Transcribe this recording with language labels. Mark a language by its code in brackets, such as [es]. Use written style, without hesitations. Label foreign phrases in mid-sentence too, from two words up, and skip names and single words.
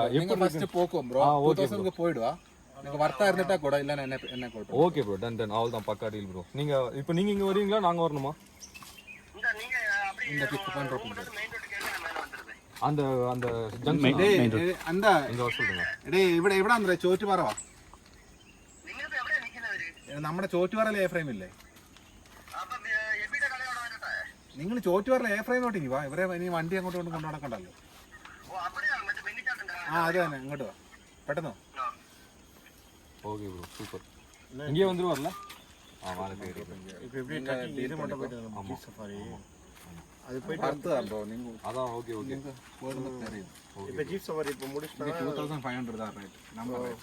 [ta] எப்படி ஃபர்ஸ்ட் போகும் ப்ரோ. 2000க்கு போய்டுவா. நீங்க வர்த்தா இருந்துட்டா கூட இல்ல என்ன கால் பண்ணுங்க. [en] OK bro, done done. [ta] அவ்வளவுதான், பக்கா டீல் ப்ரோ. நீங்க இப்போ நீங்க இங்க வரீங்களா நாங்க வரணுமா? இந்த பிக் பண்றோம். அந்த அந்த ஜங்ஷன் அந்த இங்க வர சொல்லுங்க. [ml] டேய் ഇവിടെ ഇവിടെ ಅಂದ್ರೆ ചോറ്റുപാറവാ. നിങ്ങൾ എവിടെ നിൽക്കുന്നവര്? നമ്മുടെ ചോറ്റുപാറയിലെ എ ഫ്രെയിം ഇല്ലേ? അപ്പൊ എവിടെ കടയാണ് വരട്ടെ? നിങ്ങൾ ചോറ്റുപാറയിലെ എ ഫ്രെയിമോട്ട് വാ. ഇവരെ ഇനി വണ്ടി അങ്ങോട്ട് കൊണ്ട് നടക്കണ്ടല്ലോ. ഓ അവിടെയാണ് മറ്റേ വെള്ളിച്ചാട്ടം. അത് തന്നെ, അങ്ങോട്ട് വാ പെട്ടെന്ന്. [en] OK bro, super. [ta] இங்கே வந்துருவார்ல? வாங்க பேரு. இப்போ எப்படி ட்ரக்கிங் இது மட்டும் போயிட்டு நம்ம [en] jeep safari [ta] அது போயிட்டு அடுத்து bro நீங்க அதான். [en] OK OK, [ta] போறது தெரியும். இப்போ [en] jeep safari [ta] இப்போ முடிச்சிட்டா 2500 தான் ரேட் நம்ம ரேட்.